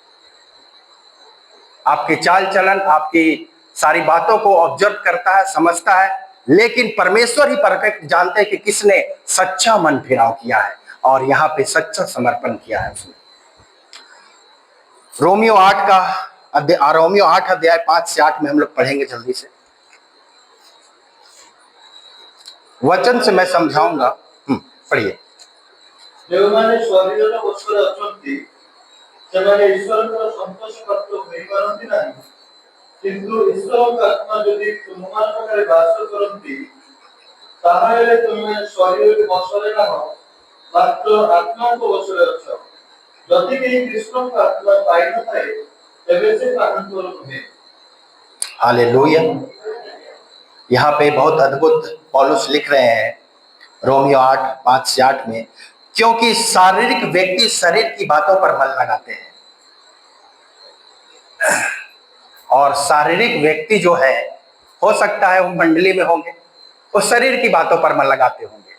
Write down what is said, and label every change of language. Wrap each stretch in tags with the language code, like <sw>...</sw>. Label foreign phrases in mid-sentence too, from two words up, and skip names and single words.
<hi>आपके चाल चलन, आपकी सारी बातों को ऑब्जर्व करता है, समझता है, लेकिन परमेश्वर ही परफेक्ट जानते हैं कि किसने सच्चा मन फिराव किया है और यहाँ पे सच्चा समर्पण किया है उसने। रोमियो 8 अध्याय 5 से 8 में हम लोग पढ़ेंगे जल्दी से। वचन से मैं समझाऊंगा। पढ़िए।</hi> <or>ଯେଉଁମାନେ ଶରୀରର ପଛରେ ଅଛନ୍ତି ସେମାନେ ଈଶ୍ୱରଙ୍କର ସନ୍ତୋଷ ପ୍ରାପ୍ତ ହୋଇପାରନ୍ତି ନାହିଁ, କିନ୍ତୁ ଈଶ୍ୱରଙ୍କ ଆତ୍ମା ଯଦି ତୁମମାନଙ୍କ ପାଖରେ ବାସ କରନ୍ତି, ତାହେଲେ ତୁମେ ଶରୀରରେ ବଶରେ ନାହ, ମାତ୍ର ଆତ୍ମାଙ୍କ ବଶରେ ଅଛ। ଯଦି କେହି କୃଷ୍ଣଙ୍କ ଆତ୍ମା ପାଇନଥାଏ, ତେବେ ସେ ତାହାଙ୍କର ନୁହେଁ।</or> <hi>हालेलुया। यहाँ पे बहुत अद्भुत पौलुस लिख रहे हैं रोमियो 8 5 से 8 में, क्योंकि शारीरिक व्यक्ति शरीर की बातों पर मन लगाते हैं और शारीरिक व्यक्ति जो है, हो सकता है वो मंडली में होंगे, वो शरीर की बातों पर मन लगाते होंगे।</hi>